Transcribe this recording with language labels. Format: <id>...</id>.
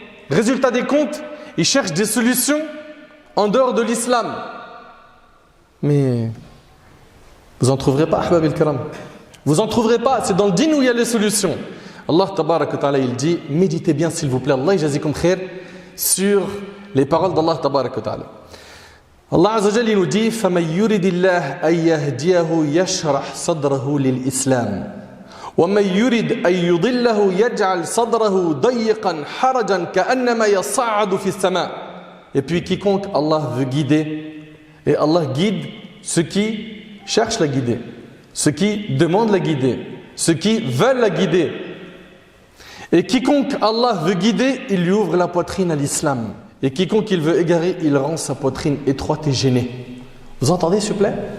<fr>Résultat des comptes, ils cherchent des solutions en dehors de l'islam. Mais vous n'en trouverez pas,</fr> <ar>ahbab al-kiram.</ar> <fr>Vous n'en trouverez pas, c'est dans le din où il y a les solutions. Allah Tabarak wa Ta'ala, il dit, méditez bien s'il vous plaît,</fr> <ar>Allah yajazikum khair,</ar> <fr>sur les paroles d'Allah Tabarak wa Ta'ala.</fr> <ar>Allah Azza wa Jalla,</ar> <fr>il nous dit,</fr> <ar>فَمَنْ يُرِدِ اللَّهَ أَنْ يَهْدِيَهُ يَشْرَحْ صَدْرَهُ لِلْإِسْلَامِ وَمَنْ يُرِدْ أَنْ يُضِلَّهُ يَجْعَلْ صَدْرَهُ ضَيِّقًا حَرَجًا كَأَنَّمَا يَصَّعَّدُ فِي السَّمَاءِ.</ar> <fr>Et puis quiconque Allah veut guider, et Allah guide ceux qui cherchent la guider, ceux qui demandent la guider, ceux qui veulent la guider. Et quiconque Allah veut guider, il lui ouvre la poitrine à l'islam. Et quiconque il veut égarer, il rend sa poitrine étroite et gênée. Vous entendez, s'il vous plaît?</fr>